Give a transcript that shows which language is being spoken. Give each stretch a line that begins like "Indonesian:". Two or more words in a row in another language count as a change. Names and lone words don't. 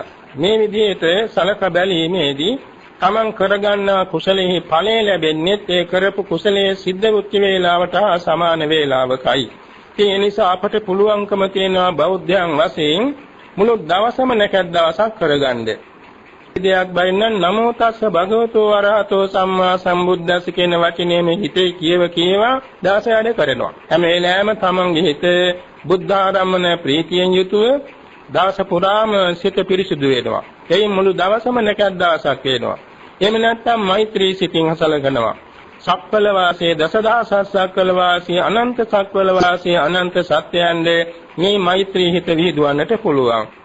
Sinhala: මේ විදිහට සලක බැලීමේදී තමන් කරගන්නා කුසලයේ ඵලය ලැබෙන්නේ ඒ කරපු කුසලයේ සිද්ධ වුච්ච වේලාවට සමාන වේලාවකයි. ඒ නිසා අපට පුළුවන්කම තියෙනවා බෞද්ධයන් වශයෙන් මුළු දවසම නැකත් දවසක් කරගන්න. දෙයක් බයින්න
Pali: නමෝ තස්ස භගවතු වරහතෝ සම්මා සම්බුද්දස්ස
Sinhala: කියන වචනේ මේ හිතේ කියව දවස වැඩ කරනවා. හැම වෙලාවෙම තමන්ගේ හිත බුද්ධ ආරම්මන ප්‍රීතියෙන් යුතුව දවස පුරාම සිත පිරිසිදු වෙනවා. එයින් මුළු දවසම නැකත් දවසක් වෙනවා. එහෙම නැත්නම් මෛත්‍රී සිතින් හසලගනවා. සක්වල වාසයේ දසදහසක් සක්වල වාසී අනන්ත සක්වල වාසී අනන්ත සත්‍යයන්ගේ මේ මෛත්‍රී හිත විහිදුවන්නට පුළුවන්.